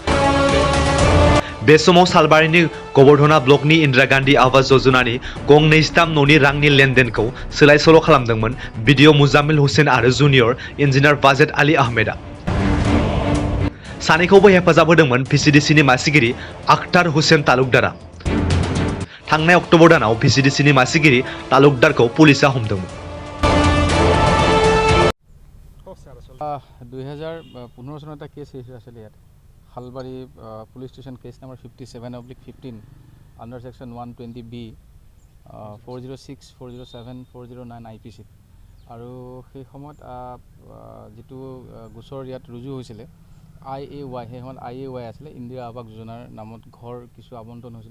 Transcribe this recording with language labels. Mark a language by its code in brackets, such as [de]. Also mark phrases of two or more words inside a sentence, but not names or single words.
[brx] बे समाव सालबारिनि गबर्धना ब्लकनि इन्दिरा गान्धी आवास यजनानि गं 23 न'नि रांनि लेनदेनखौ सोलाय-सोल' खालामदोंमोन बिडिअ मुजाम्मिल हुसेन आरो [en] junior engineer [brx] वाजेद आली आहमेदा। सानैखौबो हेफाजाब होदोंमोन भिसिडिसिनि मासिगिरि आख्तार हुसेन तालुकदारा। थांनाय अक्ट'बर दानाव भिसिडिसिनि मासिगिरि तालुकदारखौ पुलिसा हमदोंमोन। [as] 2015 চনত এটা [en] case register [as] আছিলে ইয়াত শালবাৰী পুলিচ ষ্টেচন [en] case number 57/15 under section [as] 120B 406, 407, 409 IPC আৰু সেই সময়ত যিটো গোচৰ ইয়াত ৰুজু হৈছিলে IAY, সেই সময়ত IAY আছিলে ইন্দিৰা আৱাস যোজনাৰ নামত ঘৰ কিছু আবণ্টন হৈছিলে।